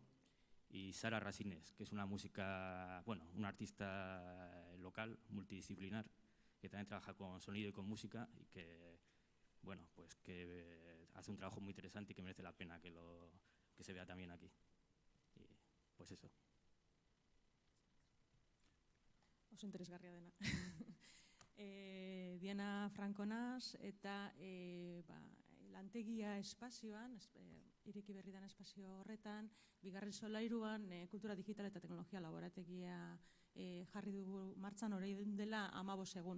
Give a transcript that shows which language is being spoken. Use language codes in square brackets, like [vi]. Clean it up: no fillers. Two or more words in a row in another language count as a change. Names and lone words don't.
[es] Y Sara Rasines, que es una artista local, multidisciplinar, que también trabaja con sonido y con música y que, bueno, pues que hace un trabajo muy interesante y que merece la pena que se vea también aquí. Y pues eso. [eu] Oso interesgarria dena. Diana Franco naz eta lantegia espazioan, ireki berri den espazio horretan, bigarren solairuan kultura digital eta teknologia laborategia jarri dugu martxan orain dela 15 egun.